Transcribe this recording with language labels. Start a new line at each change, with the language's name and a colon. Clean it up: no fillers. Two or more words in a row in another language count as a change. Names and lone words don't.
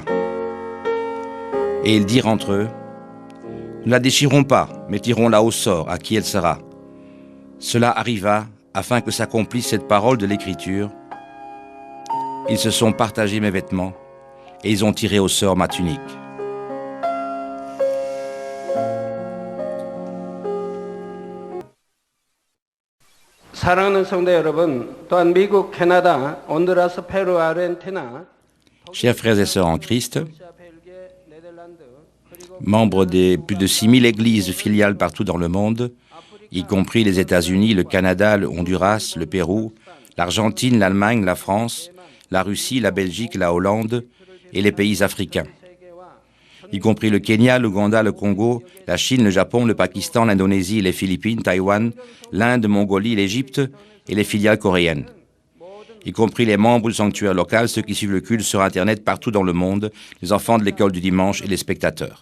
French: Et ils dirent entre eux, « Ne la déchirons pas, mais tirons-la au sort, à qui elle sera. » Cela arriva afin que s'accomplisse cette parole de l'Écriture. Ils se sont partagés mes vêtements, et ils ont tiré au sort ma tunique.
Korean: 사랑하는 성도 여러분, 또한 미국, 캐나다, 온두라스, 페루, 아르헨티나,
French: Chers frères et sœurs en Christ, membres des plus de 6000 églises filiales partout dans le monde, y compris les États-Unis, le Canada, le Honduras, le Pérou, l'Argentine, l'Allemagne, la France, la Russie, la Belgique, la Hollande et les pays africains, y compris le Kenya, l'Ouganda, le Congo, la Chine, le Japon, le Pakistan, l'Indonésie, les Philippines, Taïwan, l'Inde, Mongolie, l'Égypte et les filiales coréennes, y compris les membres du sanctuaire local, ceux qui suivent le culte sur Internet partout dans le monde, les enfants de l'école du dimanche et les spectateurs.